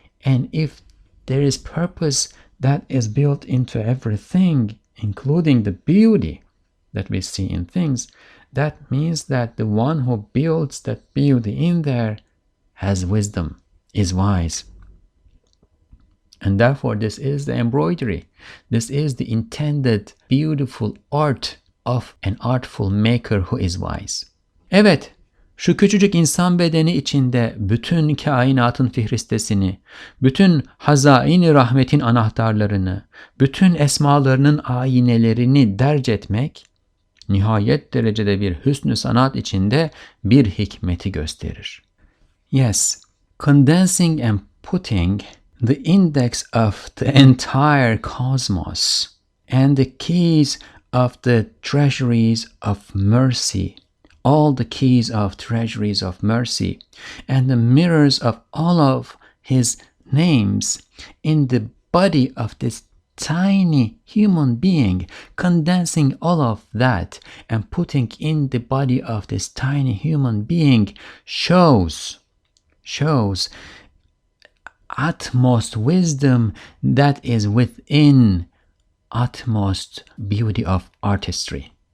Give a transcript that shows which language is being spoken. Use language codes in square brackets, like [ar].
[en] And if there is purpose that is built into everything, including the beauty that we see in things, that means that the one who builds that beauty in there has wisdom, is wise. And therefore this is the embroidery. This is the intended beautiful art of an artful maker who is wise. [tr] Evet, şu küçücük insan bedeni içinde bütün kainatın fihristesini, bütün hazain-i rahmetin anahtarlarını, bütün esmalarının ayinelerini derc etmek, nihayet derecede bir hüsnü sanat içinde bir hikmeti gösterir. [en] Yes, condensing and putting the index of the entire cosmos and the keys of the treasuries of mercy, all the keys of treasuries of mercy, and the mirrors of all of his names in the body of this tiny human being, condensing all of that and putting in the body of this tiny human being shows utmost wisdom that is within utmost beauty of artistry.